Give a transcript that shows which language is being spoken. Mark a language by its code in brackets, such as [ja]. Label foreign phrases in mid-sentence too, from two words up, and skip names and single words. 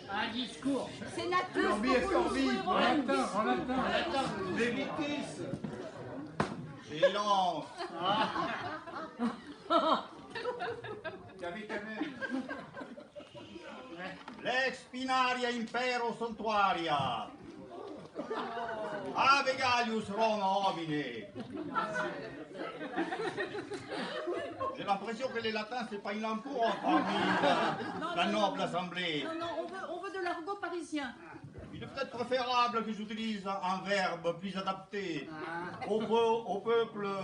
[fr] discours. Sénateur, En latin. Lévitis. Silence. [la] Lex spinaria impero suntuaria. Ave Gallius Roma homine. [fr] J'ai l'impression que les latins, c'est pas une langue courante parmi la noble assemblée. Non, on veut de l'argot parisien. Il est peut-être préférable que j'utilise un verbe plus adapté au peuple.